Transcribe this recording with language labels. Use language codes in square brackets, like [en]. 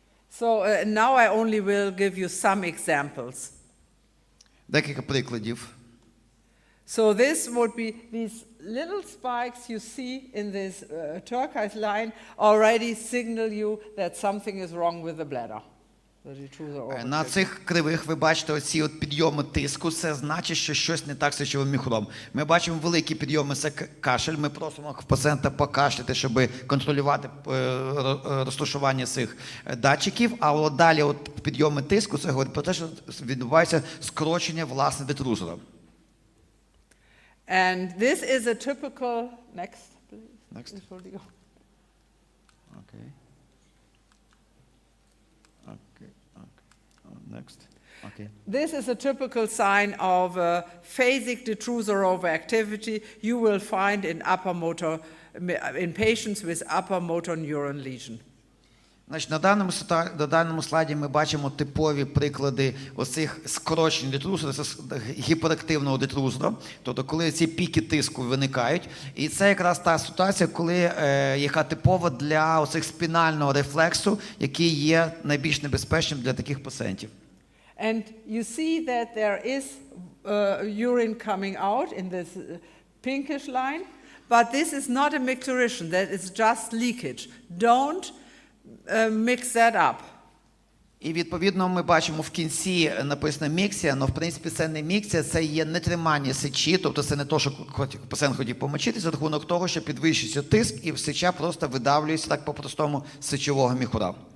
[en] So now I only will give you some examples. [uk] Декілька прикладів. [en] So this would be these little spikes you see in this turquoise line already signal you that something is wrong with the bladder. [uk] На цих кривих ви бачите оці от підйоми тиску, це значить, що щось не так з сечовим міхуром. Ми бачимо великі підйоми, це кашель, ми просимо пацієнта покашляти, щоб контролювати розташування цих датчиків, а от далі от підйоми тиску, це говорить про те, що відбувається скорочення власне детрусора. [en] And this is a typical, next please. Next. Okay. Next. Okay. This is a typical sign of phasic detrusor overactivity you will find in patients with upper motor neuron lesion. [uk] Значить, на даному слайді ми бачимо типові приклади оцих скорочень детрусора, це гіперактивного детрусора, тобто коли ці піки тиску виникають. І це якраз та ситуація, яка типова для оцих спінального рефлексу, який є найбільш небезпечним для таких пацієнтів. [en] And you see that there is urine coming out in this pinkish line, but this is not a micturition, that is just leakage. Don't mix that up. [uk] І відповідно ми бачимо в кінці написано міксія, але в принципі це не міксія, це є нетримання сечі, тобто це не то, що пацієнт хотів помочитися, за рахунок того, що підвищується тиск і сеча просто видавлюється так по-простому з сечового міхура.